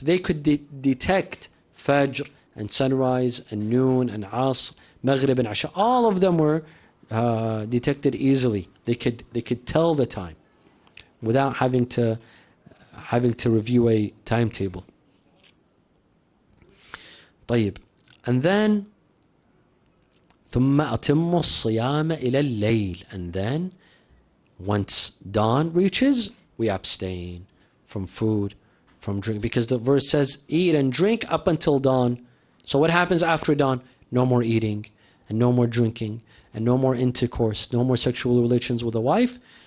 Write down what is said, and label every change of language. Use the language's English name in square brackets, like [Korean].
[English] They could detect Fajr and sunrise and noon and Asr, Maghrib and Asha. All of them were detected easily. They could tell the time without having to review a timetable. طيب. And then [Arabic] ثم أتم الصيام إلى الليل. [English] And then once dawn reaches, we abstain from food, from drink, because the verse says eat and drink up until dawn. So what happens after dawn? No more eating and no more drinking and no more intercourse, no more sexual relations with a wife.